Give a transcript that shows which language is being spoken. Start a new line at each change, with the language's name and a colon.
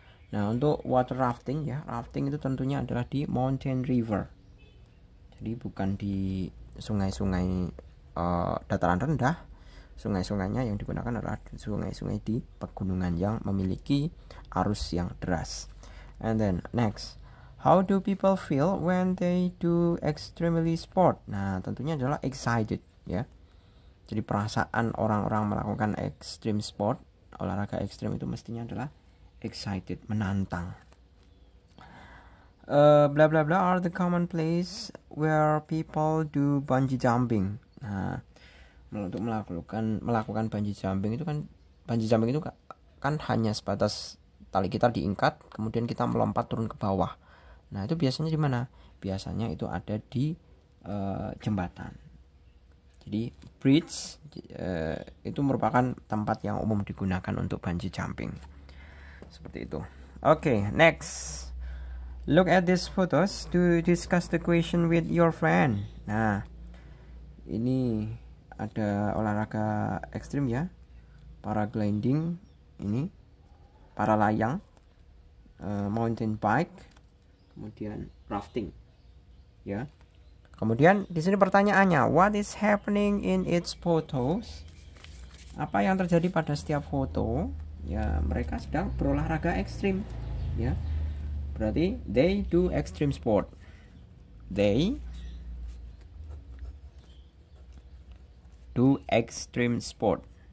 Indonesian: Nah, untuk water rafting ya, rafting itu tentunya adalah di
English: mountain river.
Indonesian: Jadi bukan di sungai-sungai dataran rendah. Sungai-sungainya yang digunakan adalah sungai-sungai di pegunungan yang memiliki arus yang deras.
English: And then next, how do people feel when they do extremely sport?
Indonesian: Nah, tentunya adalah excited ya. Jadi perasaan orang-orang melakukan extreme sport, olahraga ekstrim itu mestinya adalah excited, menantang.
English: Blah blah blah are the common place where people do bungee jumping.
Indonesian: Nah, untuk melakukan bungee jumping itu kan hanya sebatas tali kita diikat, kemudian kita melompat turun ke bawah. Nah, itu biasanya di mana? Biasanya itu ada di jembatan. Jadi bridge itu merupakan tempat yang umum digunakan untuk bungee jumping. Seperti itu.
English: Okay, next. Look at these photos to discuss the question with your friend.
Indonesian: Nah, ini ada olahraga ekstrim ya, paragliding, ini paralayang, mountain bike, kemudian rafting, ya. Kemudian di sini pertanyaannya,
English: what is happening in its photos?
Indonesian: Apa yang terjadi pada setiap foto? Ya, mereka sedang berolahraga ekstrim, ya. Berarti
English: they do extreme sport. They do extreme sport.